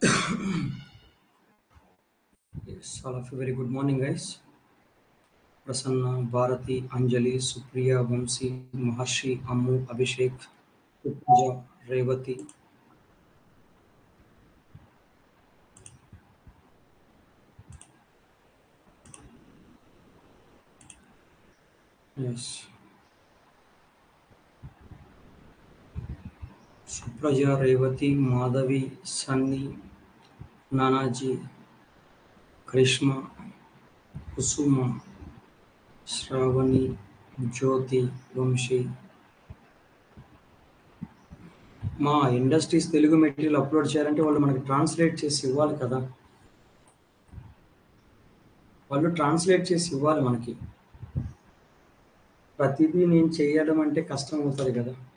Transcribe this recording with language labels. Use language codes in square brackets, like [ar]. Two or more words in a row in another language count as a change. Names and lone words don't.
[en] Yes, all of you, very good morning, guys. Prasanna, Bharati, Anjali, Supriya, Vamsi, Maharshi, Ammu, Abhishek, Pooja, Revati. Yes, Supraja, Revati, Madhavi, Sunny, Nanaji, Krishma, Kusuma, Shravani, Jyoti, Vamshi. [te] మా ఇండస్ట్రీస్ తెలుగు [en] material upload [te] చేయాలంటే వాళ్ళు మనకి ట్రాన్స్లేట్ చేసి ఇవ్వాలి కదా. వాళ్ళు ట్రాన్స్లేట్ చేసి ఇవ్వాలి మనకి. ప్రతిదీ నేను చేయడం అంటే కష్టం అవుతుంది కదా.